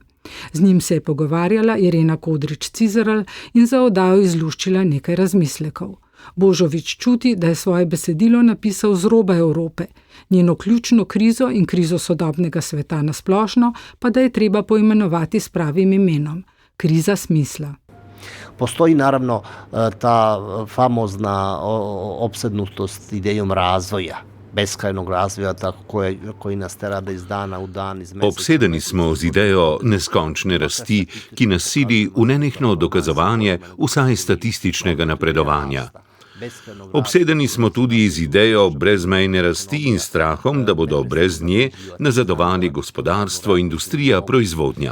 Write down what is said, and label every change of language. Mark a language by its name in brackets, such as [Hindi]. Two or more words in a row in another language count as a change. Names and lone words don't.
[Slovenian] Z njim se je pogovarjala Irena Kodrič-Cizeral in za oddajo izluščila nekaj razmislekov. Božović čuti, da je svoje besedilo napisal z roba Evrope, njeno ključno krizo in krizo sodobnega sveta nasplošno pa da je treba poimenovati s pravim imenom – kriza smisla. [Serbian] Postoji naravno ta famozna opsednutost idejom razvoja, beskrajnog razvoja, koji nas tera da iz dana v dan, iz meseca. [Slovenian] Obsedeni smo z idejo neskončne rasti, ki nas sili v nenehno dokazovanje vsaj statističnega napredovanja. Obsedeni smo tudi z idejo brezmejne rasti in strahom, da bodo brez nje nazadovali gospodarstvo, industrija, proizvodnja.